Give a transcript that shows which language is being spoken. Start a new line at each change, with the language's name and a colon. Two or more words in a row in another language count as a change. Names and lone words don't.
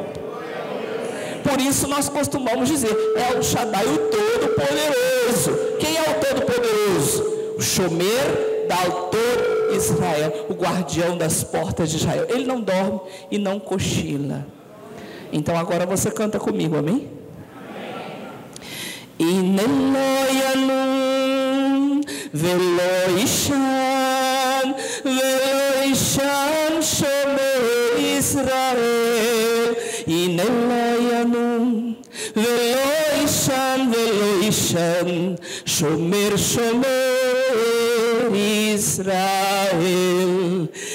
Portuguese: Por isso nós costumamos dizer, é o Shaddai, o Todo-Poderoso. Quem é o Todo-Poderoso? O
Hebrew: שומר דלתות ישראל,
Portuguese: o guardião das portas de Israel. Ele não dorme e não cochila. Então agora você canta comigo, amém?
Hebrew: הנה לא ינום ולא יישן שומר ישראל. הנה לא ינום ולא יישן שומר ישראל.